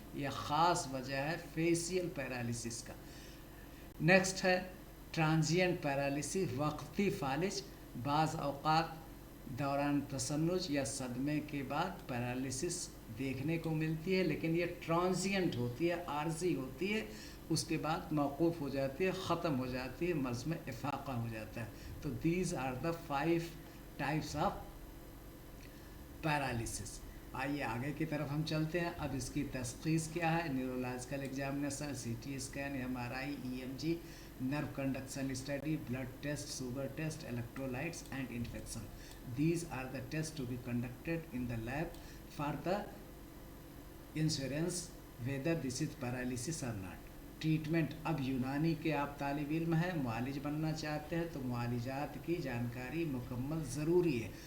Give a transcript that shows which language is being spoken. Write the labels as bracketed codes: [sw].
[ur] یہ خاص وجہ ہے فیشیل پیرالیسس کا. نیکسٹ ہے ٹرانزینٹ پیرالیسس، وقتی فالج. بعض اوقات دوران تشنج یا صدمے کے بعد پیرالیسس دیکھنے کو ملتی ہے، لیکن یہ ٹرانزینٹ ہوتی ہے، عارضی ہوتی ہے، اس کے بعد موقوف ہو جاتی ہے، ختم ہو جاتی ہے، مرض میں افاقہ ہو جاتا ہے. [en] تو these are the 5 types of paralysis. [ur] آئیے آگے کی طرف ہم چلتے ہیں. اب اس کی تشخیص کیا ہے؟ Neurological examination, C T scan, M R I, E M جی، nerve conduction study, blood test, sugar test, electrolytes and infection. [en] These are the test to be conducted in the lab for the insurance whether this is paralysis اور not. Treatment. [ur] اب یونانی کے آپ طالب علم ہیں، معالج بننا چاہتے ہیں، تو معالجات کی جانکاری مکمل ضروری ہے.